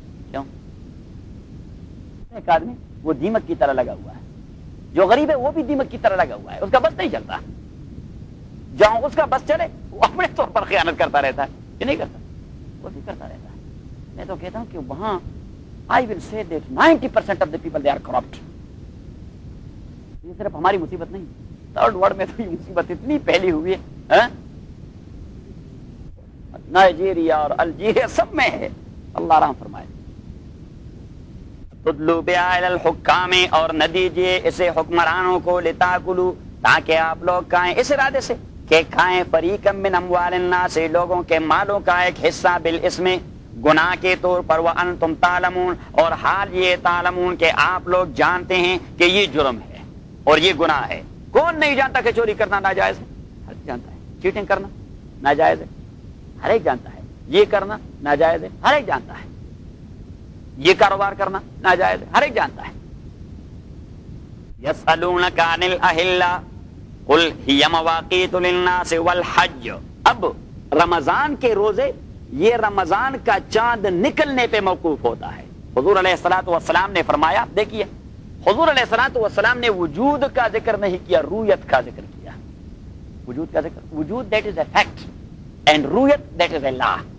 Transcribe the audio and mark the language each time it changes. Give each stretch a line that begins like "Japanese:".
Urdu: کیوں؟ ایک آدمی وہ دیمک کی طرح لگا ہوا ہے, جو غریب ہے وہ بھی دیمک کی طرح لگا ہوا ہے, اس کا بس نہیں چلتا, جہاں اس کا بس چلے وہ اپنے طور پر خیانت کرتا رہتا ہے, یہ نہیں کرتا وہ بھی کرتا رہتا ہے. میں تو کہتا ہوں کہ وہاں
English: I will say that 90% of the people they are corrupt.
Urdu: یہ صرف ہماری مصیبت نہیں, تھرڈ ورلڈ میں تو یہ مصیبت اتنی پھیلی ہوئی ہے, نائجیریا اور الجیریا سب میں ہے. اللہ رحم فرمائے.
Arabic: تدلو بیا علی الحکام,
Urdu: اور نہ دیجئے اسے حکمرانوں کو, لتاکلوا, تاکہ آپ لوگ کھائیں, اس ارادے سے کہ کھائیں,
Arabic: فریقا من اموال الناس,
Urdu: لوگوں کے مالوں کا ایک حصہ, بالاسم, گناہ کے طور پر,
Arabic: وانتم تعلمون,
Urdu: اور حال یہ تعلمون کہ آپ لوگ جانتے ہیں کہ یہ جرم ہے اور یہ گناہ ہے. کون نہیں جانتا کہ چوری کرنا ناجائز ہے؟ ہر ایک جانتا ہے. چیٹنگ کرنا ناجائز ہے؟ ہر ایک جانتا ہے. یہ کرنا ناجائز ہے؟ ہر ایک جانتا ہے. یہ کاروبار کرنا ناجائز ہے؟ ہر ایک جانتا ہے.
Arabic: یسألونک عن الأحلة قل هي مواقیت للناس والحج.
Urdu: اب رمضان کے روزے, یہ رمضان کا چاند نکلنے پہ موقوف ہوتا ہے. حضور علیہ الصلوۃ والسلام نے فرمایا, دیکھیے حضور علیہ الصلوۃ والسلام نے وجود کا ذکر نہیں کیا, رویت کا ذکر کیا. وجود کا ذکر, وجود
English: that is a fact and
Urdu: رویت
English: That is a law.